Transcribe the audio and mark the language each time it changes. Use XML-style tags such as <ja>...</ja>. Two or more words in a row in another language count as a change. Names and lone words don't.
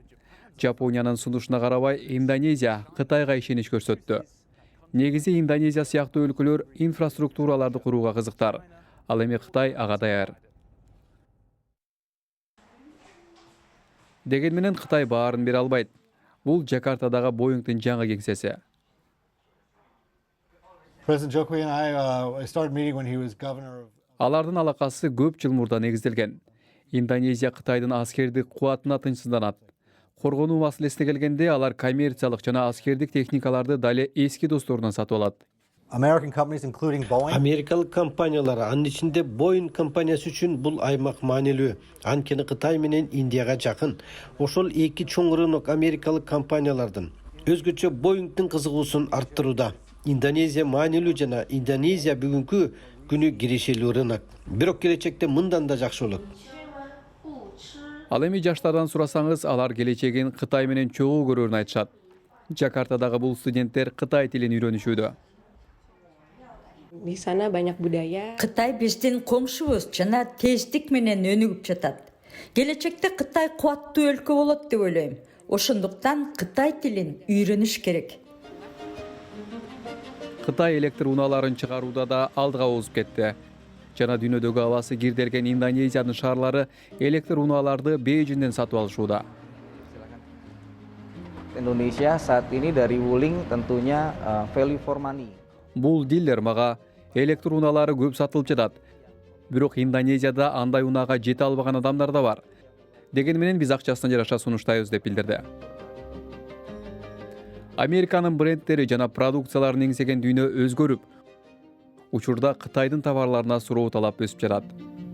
<ky>Жапониянын сунушуна карабай, Индонезия Кытайга ишенич көрсөттү. Негизи Индонезия сыяктуу өлкөлөр инфраструктураларды курууга кызыктар. Ал эми Кытай ага даяр. Деген менен Кытай баарын бере албайт. Бул Жакартадагы Боингдин жаңы кеңсеси.</ky> <en>President Jokowi and I started meeting when he was governor of.</en> <ky>Алардын алакасы көп жыл мурда негизделген. Индонезия Кытайдын аскердик кубатына тынчсызданат. Коргонуу маселесине келгенде алар коммерциялык жана аскердик техникаларды дале эски досторунан сатып алат.</ky> <en>American companies, including Boeing.</en> <ky>Америкалык компаниялар, анын ичинде Boeing компаниясы үчүн бул аймак маанилүү. Анткени Кытай менен Индияга жакын. Ошол эки чоң рынок америкалык компаниялардын өзгөчө Boeingдин кызыгуусун арттырууда. Индонезия маанилүү жана Индонезия бүгүнкү күнү киришелүү рынок. Бирок келечекте мындан да жакшы болот. Ал эми жаштардан сурасаңыз, алар келечегин Кытай менен чогуу көрөрүн айтышат. Жакартадагы бул студенттер Кытай тилин үйрөнүшүүдө.</ky> <id>Di sana banyak budaya.</id> <ky>Кытай биздин коңшубуз жана тездик менен өнүгүп жатат. Келечекте Кытай кубаттуу өлкө болот деп ойлойм. Ошондуктан Кытай тилин үйрөнүш керек. Кытай электр унааларын чыгарууда да алдыга озуп кетти. Жана дүйнөдөгү абасы кирделген Индонезиянын шаарлары электр унааларды Бейжиңден сатып алышууда.</ky> <id>Indonesia saat ini dari Wuling tentunya</id> <en>value for money.</en> <ky>Бул дилер мага электр унаалары көп сатылып жатат. Бирок Индонезияда андай унаага жете албаган адамдар да бар. Деген менен биз акчасына жараша сунуштайбыз деп билдирди. Американын брендтери жана продукцияларын эңсеген дүйнө өзгөрүп, учурда Кытайдын товарларына суроо талап өсүп жатат.</ky>